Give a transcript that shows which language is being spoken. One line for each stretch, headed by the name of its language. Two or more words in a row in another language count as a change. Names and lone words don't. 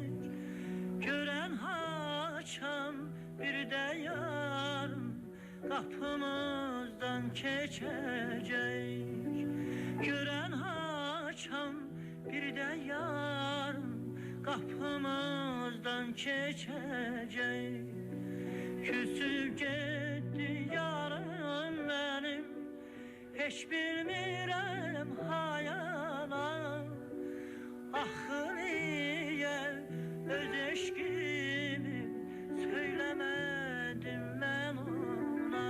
Turkish: Gören haçan bir de yarın kapımızdan geçecek. Gören haçan bir de yarın kapımızdan geçecek. Küsüp gitti yarım benim, hiç bilmirəm hayala.
Azerbaijani: Axı niyə öz eşqimi söyləmədim mən ona.